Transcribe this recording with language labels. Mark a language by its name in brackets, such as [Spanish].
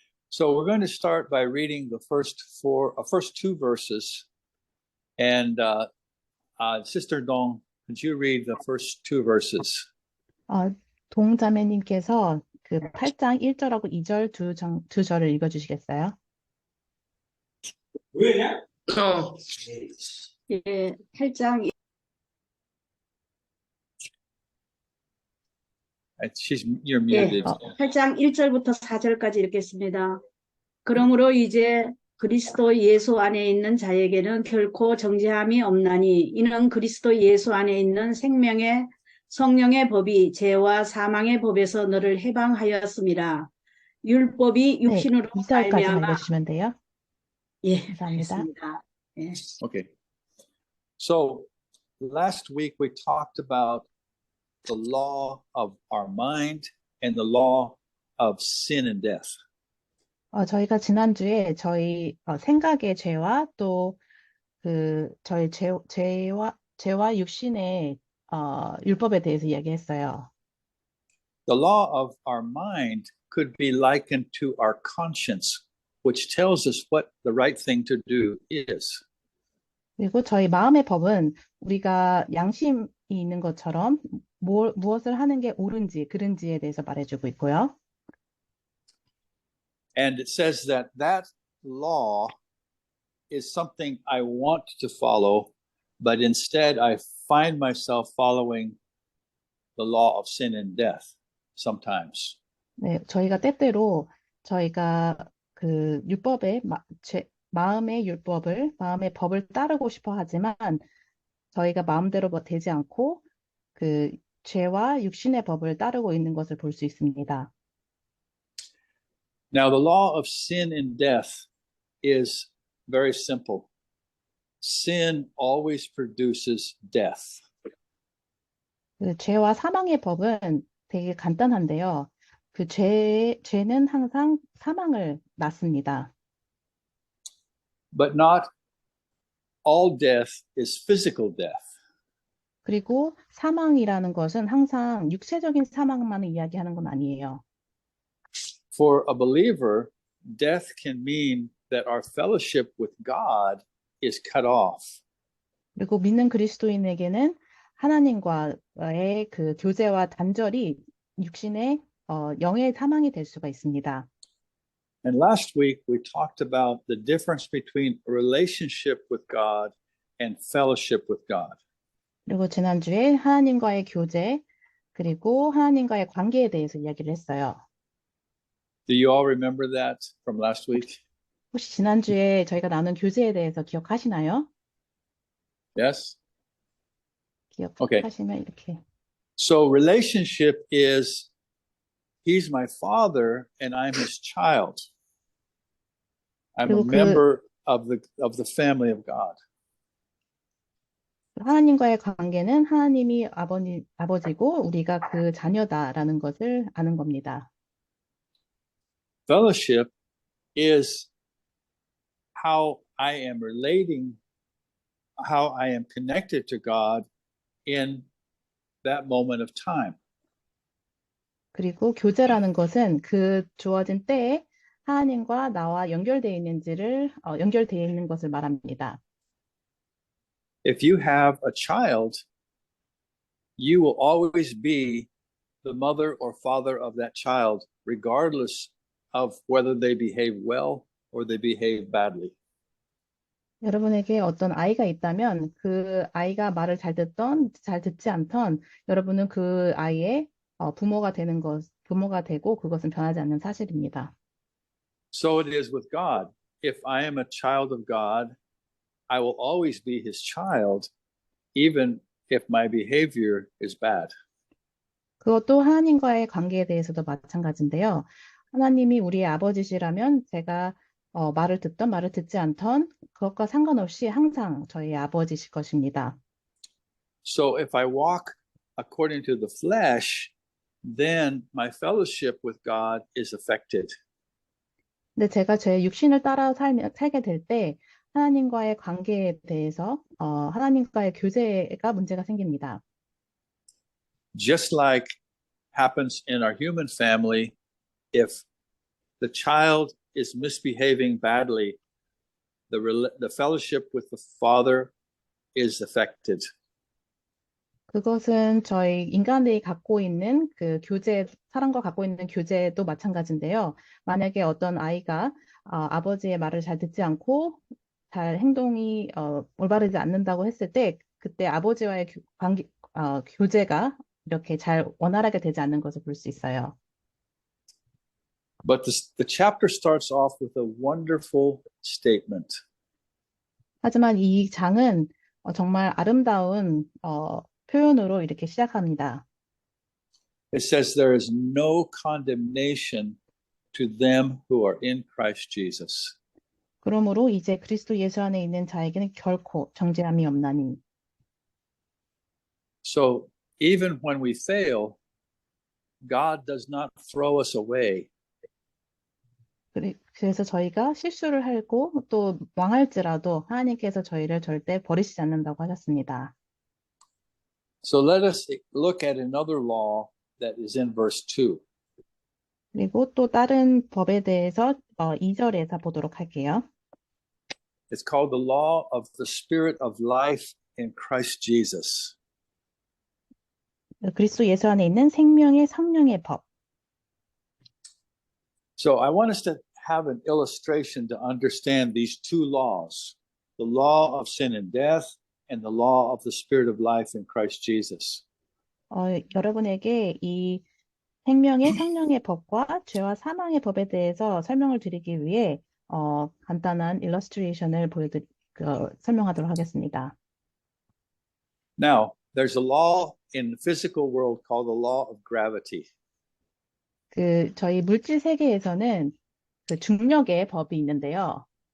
[English] So we're going to start by reading the first two verses, and Sister Dong, could you read the first two verses? [Korean] 동자매님께서 그 8장 1절하고 2절 두 절을 읽어주시겠어요? 왜냐? 예, 8장 [English] You're muted. [Korean] 8장 1절부터 4절까지 읽겠습니다. 그러므로 이제 그리스도 예수 안에 있는 자에게는 결코 정죄함이 없나니 이는 그리스도 예수 안에 있는 생명의 성령의 법이 죄와 사망의 법에서 너를 해방하였습니다. 율법이 육신으로 2절까지 읽어주시면 돼요. 예, 감사합니다. 알겠습니다. 예. [English] Okay. So last week we talked about the law of our mind and the law of sin and death. [Korean] 저희가 지난주에 저희 생각의 죄와 또 저희 죄와 육신의 율법에 대해서 이야기했어요. [English] The law of our mind could be likened to our conscience, which tells us what the right thing to do is. [Korean] 그리고 저희 마음의 법은 우리가 양심이 있는 것처럼 무엇을 하는 게 옳은지 그른지에 대해서 말해주고 있고요. [English] And it says that law is something I want to follow, but instead I find myself following the law of sin and death sometimes. [Korean] 네, 저희가 때때로 저희가 그 마음의 법을 따르고 싶어 하지만 저희가 마음대로 되지 않고 그 죄와 육신의 법을 따르고 있는 것을 볼 수 있습니다. [English] Now, the law of sin and death is very simple. Sin always produces death. [Korean] 그 죄와 사망의 법은 되게 간단한데요. 그 죄는 항상 사망을 낳습니다. [English] But not all death is physical death. [Korean] 그리고 사망이라는 것은 항상 육체적인 사망만을 이야기하는 건 아니에요. [English] For a believer, death can mean that our fellowship with God is cut off. [Korean] 그리고 믿는 그리스도인에게는 하나님과의 그 교제와 단절이 육신의 영의 사망이 될 수가 있습니다. [English] And last week we talked about the difference between a relationship with God and fellowship with God. [Korean] 그리고 지난주에 하나님과의 교제, 그리고 하나님과의 관계에 대해서 이야기를 했어요. [English] Do you all remember that from last week? [Korean] 혹시 지난주에 저희가 나눈 교제에 대해서 기억하시나요? [English] Yes? [Korean] 기억하시면 이렇게. [English] So relationship is he's my father and I'm his child. I'm a [Korean] 그리고 [English] member of the family of God. [Korean] 하나님과의 관계는 하나님이 아버지고 우리가 그 자녀다라는 것을 아는 겁니다. [English] Fellowship is how I am relating, how I am connected to God in that moment of time. [Korean] 그리고 교제라는 것은 그 주어진 때에 하나님과 나와 연결되어 있는 것을 말합니다. [English] If you have a child, you will always be the mother or father of that child, regardless of whether they behave well or they behave badly. [Korean] 여러분에게 어떤 아이가 있다면 그 아이가 말을 잘 듣던 잘 듣지 않던 여러분은 그 아이의 부모가 되고 그것은 변하지 않는 사실입니다. [English] So it is with God. If I am a child of God, I will always be his child, even if my behavior is bad. [Korean] 그것도 하나님과의 관계에 대해서도 마찬가지인데요. 하나님이 우리의 아버지시라면 제가 말을 듣던 말을 듣지 않던 그것과 상관없이 항상 저희 아버지실 것입니다. [English] So if I walk according to the flesh, then my fellowship with God is affected. [Korean] 근데 제가 제 육신을 따라 살게 될 때 하나님과의 관계에 대해서 하나님과의 교제가 문제가 생깁니다. [English] Just like happens in our human family, if the child is misbehaving badly, the fellowship with the father is affected. [Korean] 그것은 저희 인간들이 갖고 있는 사람과 갖고 있는 교제도 마찬가지인데요. 만약에 어떤 아이가 아버지의 말을 잘 듣지 않고 행동이 올바르지 않는다고 했을 때 그때 아버지와의 교제가 이렇게 잘 원활하게 되지 않는 것을 볼 수 있어요. [English] But the chapter starts off with a wonderful statement. [Korean] 하지만 이 장은 정말 아름다운 표현으로 이렇게 시작합니다. [English] It says there is no condemnation to them who are in Christ Jesus. [Korean] 그러므로 이제 그리스도 예수 안에 있는 자에게는 결코 정죄함이 없나니. [English] So even when we fail, God does not throw us away. [Korean] 그래서 저희가 실수를 하고 또 망할지라도 하나님께서 저희를 절대 버리시지 않는다고 하셨습니다. [English] So let us look at another law that is in verse 2. [Korean] 그리고 또 다른 법에 대해서 2절에서 보도록 할게요. [English] It's called the law of the Spirit of life in Christ Jesus. [Korean] 그리스도 예수 안에 있는 생명의 성령의 법. [English] So I want us to have an illustration to understand these two laws, the law of sin and death and the law of the Spirit of life in Christ Jesus. [Korean] 여러분에게 이 생명의 성령의 법과 죄와 사망의 법에 대해서 설명을 드리기 위해 간단한 일러스트레이션을 설명하도록 하겠습니다. [English] Now, there's a law in the physical world called the law of gravity. [Korean] 저희 물질 세계에서는 그 중력의 법이 있는데요.